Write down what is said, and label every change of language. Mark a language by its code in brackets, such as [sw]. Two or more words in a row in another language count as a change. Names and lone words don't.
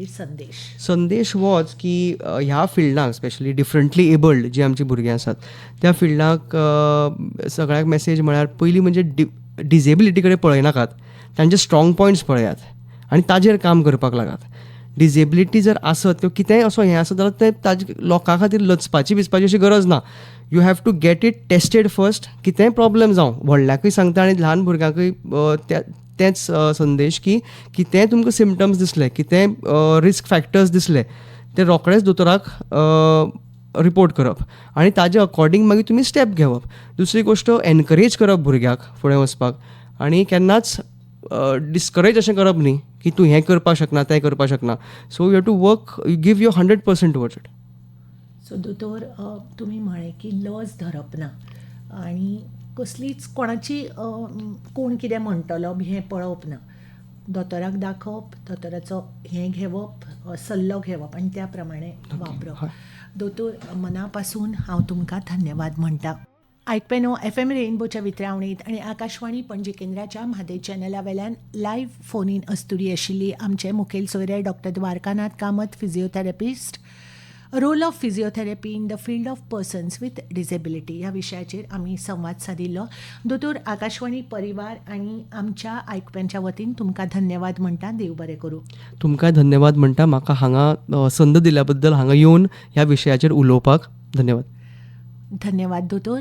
[kok] संदेश होच की ह्या फिल्डाक [en] specially differently abled [kok] जी आमची भुरगीं आसात त्या फिल्डाक सगळ्याक मेसेज म्हळ्यार पयलीं म्हणजे डिजेबिलिटी कडेन पळयनाकात, तांचे [en] strong points [kok] पळयात आनी ताजेर काम करपाक लागात. डिजेबिलिटी जर आसत किंवा कितेंय असो हें आसत जाल्यार तें ताजे लोकां खातीर लचपाची अशी गरज ना. [en] you have to get it tested first. [kok] कितेंय प्रॉब्लेम जावं, व्हडल्याकूय सांगता आनी ल्हान भुरग्यांकूय तेच संदेश की कितेंय तुमकां सिमटम्स दिसले, कितेंय [en] risk factors [kok] दिसले, ते रोखडेच दोतोराक रिपोर्ट करप आनी ताजे अकॉर्डिंग मागीर तुमी स्टेप घेवप. दुसरी गोश्ट एनकरेज करप भुरग्याक फुडें वचपाक आनी केन्नाच डिस्करेज अशें करप न्ही की तूं हें करपाक शकना तें करपाक शकना. [en] so you have to work, you give your 100% towards it. [kok] सो दोतोर तुमी म्हळें की लज धरप ना आनी कसलीच कोणाची कोण कितें म्हणटलो बी हें पळोवप ना. दोतोराक दाखोवप, दोतोराचो हें घेवप, सल्लो घेवप आनी त्या प्रमाणे वापरप. दोतोर मना पासून हांव तुमकां धन्यवाद म्हणटा. आयकपेनो FM रेनबोच्या वितरावणीत आनी आकाशवाणी पणजी केंद्राच्या म्हादय चॅनला वेल्यान [en] live phone in [kok] अस्तुरी आशिल्ली आमचे मुखेल सोयरे डॉक्टर द्वारकानाथ कामत, फिजिओथेरपिस्ट, [en] role of physiotherapy in the field of persons with disability [kok] ह्या विशयाचेर आमी संवाद सादिल्लो. दोतोर आकाशवाणी परिवार आनी आमच्या आयकप्यांच्या वतीन तुमकां धन्यवाद म्हणटा. देव बरें करूं. तुमकां धन्यवाद म्हणटा म्हाका हांगा संद दिल्या बद्दल, हांगा येवन ह्या विशयाचेर उलोवपाक. धन्यवाद. धन्यवाद दोतोर.